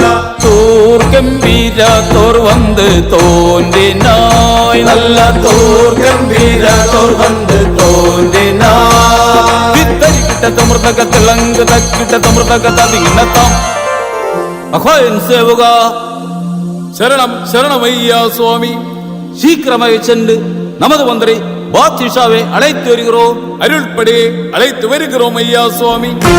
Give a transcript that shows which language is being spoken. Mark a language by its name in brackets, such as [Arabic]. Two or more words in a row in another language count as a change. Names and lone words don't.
[Malayalam] തോർക്കെമ്പീര തോർ വന്ന് തോന്നിനായ് നല്ല തോർക്കെമ്പീര തോർ വന്ന് തോന്നിനായ് വിത്തരികിട്ട മൃതക തിളങ്ക തക്കിട്ട മൃതക തതിങ്ങിണത്താം അഹോയൻ സേവുക ശരണം ശരണമയ്യാ സ്വാമി. [Tamil] சீக்கிரமாக சென்று நமது மந்திரி பாத்ஷாவை அழைத்து வருகிறோம். அருள்படியே அழைத்து வருகிறோம் ஐயா சுவாமி.